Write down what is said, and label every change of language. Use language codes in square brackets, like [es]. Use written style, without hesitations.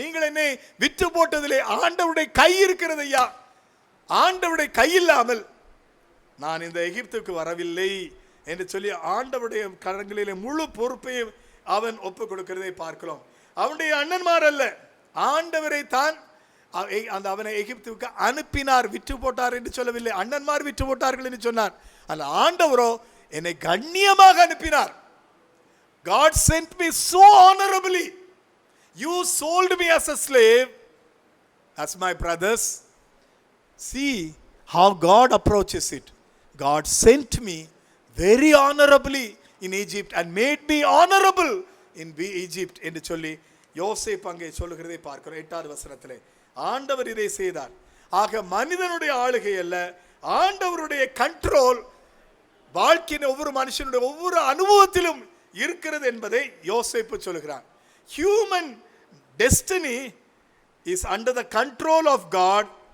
[ta] நீங்கள் என்னை விற்று போட்டதிலே ஆண்டவருடைய கை இருக்கிறது ஐயா, ஆண்டவருடைய கை இல்லாமல் நான் இந்த எகிப்துக்கு வரவில்லை என்று சொல்லி ஆண்டவருடைய கரங்களிலே முழு பொறுப்பையும் அவன் ஒப்பு கொடுக்கிறதை பார்க்கிறோம். அவனுடைய அண்ணன்மார் அல்ல, ஆண்டவரை தான் அந்த அவனை எகிப்துக்கு அனுப்பினார். விற்று போட்டார் என்று சொல்லவில்லை, அண்ணன்மார் விற்று போட்டார்கள் என்று சொன்னார். அந்த ஆண்டவரோ என்னை கண்ணியமாக அனுப்பினார். [en] God sent me so honorably. You sold me as a slave, as my brothers. See how God approaches it. God sent me very honorably in Egypt and made me honorable in Egypt [ta] என்று சொல்லி யோசேப்பு அங்கே சொல்லுகிறதை பார்க்கிறோம். 8வது வசனத்திலே ஆண்டவர் இதை செய்தார். ஆக மனிதனுடைய ஆளுகை அல்ல, ஆண்டவருடைய கண்ட்ரோல் வாழ்க்கையின் ஒவ்வொரு மனுஷனுடைய ஒவ்வொரு அனுபவத்திலும் இருக்கிறது என்பதை யோசேப்பு சொல்கிறார். [en] Human destiny is under the control of God.